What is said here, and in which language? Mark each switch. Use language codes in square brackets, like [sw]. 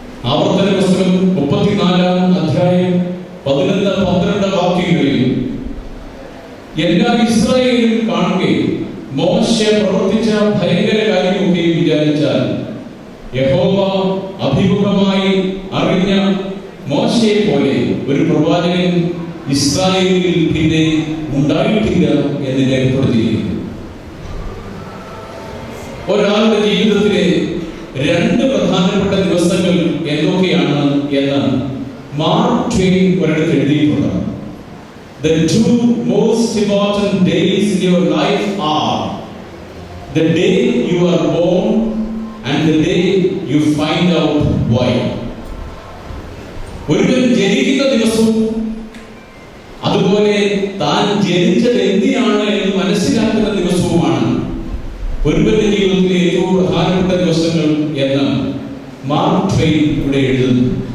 [ml] ആവർത്തന പുസ്തകം 34-ാം അധ്യായം 11-12 വാക്യങ്ങളിൽ എല്ലാ ഇസ്രായേലും കാണുകയും മോശ പ്രവർത്തിച്ച ഭയങ്കര കാര്യമൊക്കെ വിചാരിച്ചാൽ യഹോവ അഭിമുഖമായി അറിഞ്ഞ മോശയെ പോലെ ഒരു പ്രവാചകൻ ഇസ്രായേലിൽ പിന്നെ ഉണ്ടായിട്ടില്ല എന്ന് രേഖപ്പെടുത്തിയിരിക്കുന്നു. ഒരാളുടെ ജീവിതത്തിലെ 2 പ്രധാനപ്പെട്ട ദിവസങ്ങൾ എന്തൊക്കെയാണ് എന്ന് മാർക്ക് ട്വെയിൻ ഒരിടത്ത് എഴുതിയിട്ടുണ്ട്. [en] The 2 most important days in your life are the day you are born and the day you find out why. [ml] ഒരുവൻ ജനിക്കുന്ന ദിവസവും അതുപോലെ താൻ ജനിച്ചത് എന്തിനാണ് എന്ന് മനസ്സിലാക്കുന്ന ദിവസവുമാണ് ഒരുവന്റെ ജീവിതത്തിലെ ഏറ്റവും പ്രധാനപ്പെട്ട ദിവസങ്ങൾ എന്ന് മാർക്ക് ട്വെയിൻ ഇവിടെ എഴുതുന്നു.